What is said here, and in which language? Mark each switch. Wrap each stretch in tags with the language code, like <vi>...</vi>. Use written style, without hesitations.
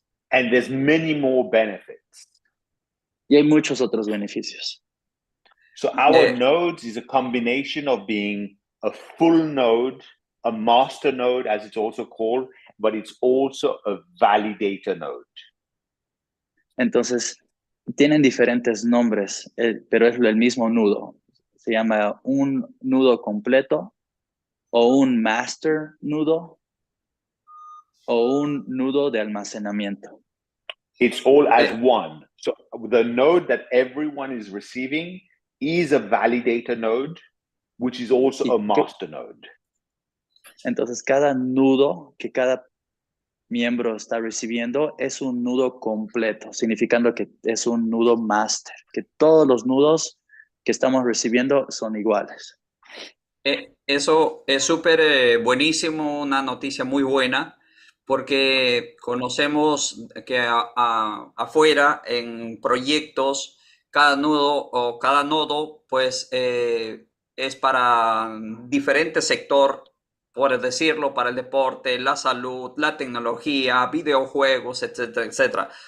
<en>And there's many more benefits.</en> <es>Y hay muchos otros beneficios.</es> <en>So our nodes is a combination of being a full node, a master node, as it's also called, but it's also a validator node.</en> <es>Entonces, tienen diferentes nombres, pero es el mismo nudo. Se llama un nudo completo, o un master nudo, o un nudo de almacenamiento.</es> <en>It's all as one. So the node that everyone is receiving is a validator node, which is also a master node.</en> <es>Entonces, cada nudo que cada miembro está recibiendo es un nudo completo, significando que es un nudo master, que todos los nudos que estamos recibiendo son iguales. Eso es súper buenísimo, una noticia muy buena, porque conocemos que afuera en proyectos cada nudo o cada nodo pues es para diferente sector, por decirlo, para el deporte, la salud, la tecnología, videojuegos, etcétera, etcétera.</es>